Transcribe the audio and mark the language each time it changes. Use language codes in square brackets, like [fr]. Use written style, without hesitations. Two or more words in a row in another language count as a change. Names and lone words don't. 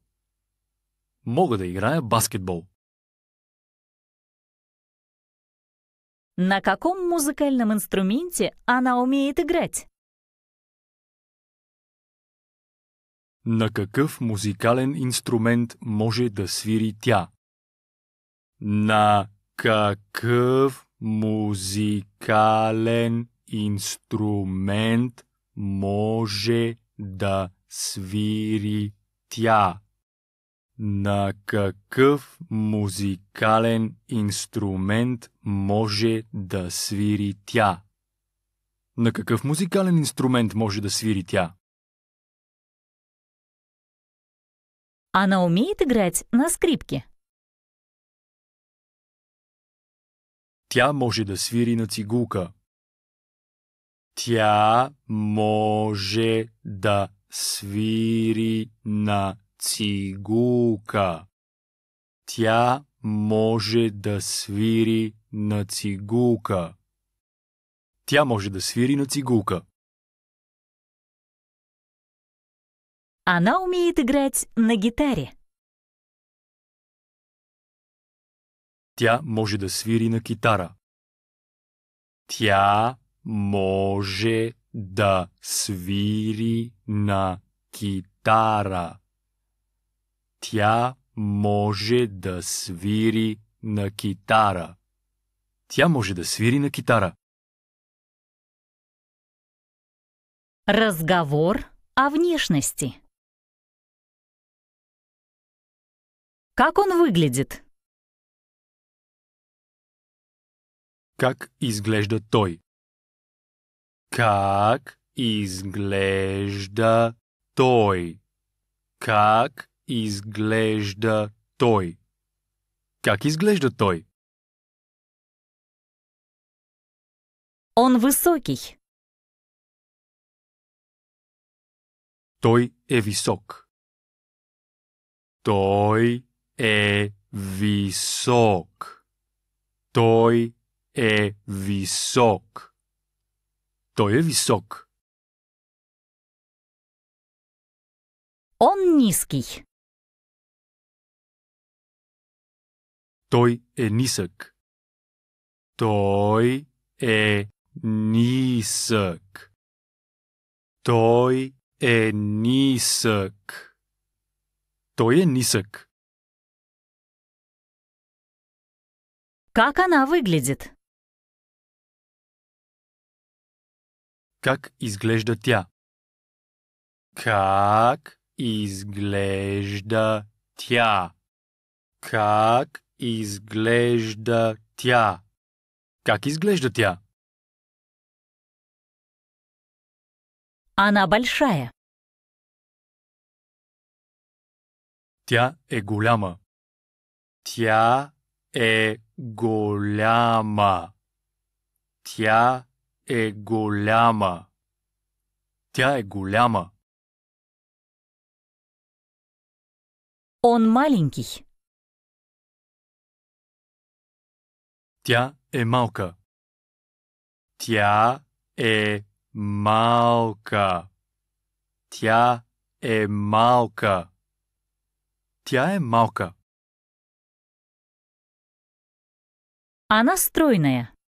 [bg] Мога да играя баскетбол. [ru] На каком музыкальном инструменте она умеет играть? [bg] На какъв музикален инструмент може да свири тя? На какъв музикален инструмент може да свири тя? На какъв музикален инструмент може да свири тя? На какъв музикален инструмент може да свири тя? [ru] Она умеет играть на скрипке. [bg] Тя може да свири на цигулка. Тя може да свири на цигулка. Тя може да свири на цигулка. Тя може да свири на цигулка. [ru] Она умеет играть на гитаре. [bg] Тя може да свири на китара. Тя може да свири на китара. Тя може да свири на китара. Тя може да свири на китара. [ru] Разговор о внешности. Как он выглядит? [bg] Как изглежда той? Как изглежда той? Как изглежда той? Как изглежда той? [ru] Он высокий. [bg] Той е висок. Той е висок. Той е висок. Той е висок. [ru] Он низкий. [bg] Той е нисък. Той е нисък. Той е нисък. Той е нисък. [ru] Как она выглядит? [bg] Как изглежда тя? Как изглежда тя? Как изглежда тя? Как изглежда тя? [ru] Она большая. [bg] Тя е голяма. Тя е голяма. Тя е голяма. Тя е голяма. [ru] Он маленький. [bg] Тя е малка. Тя е малка. Тя е малка. Тя е малка. [ru] Она стройная.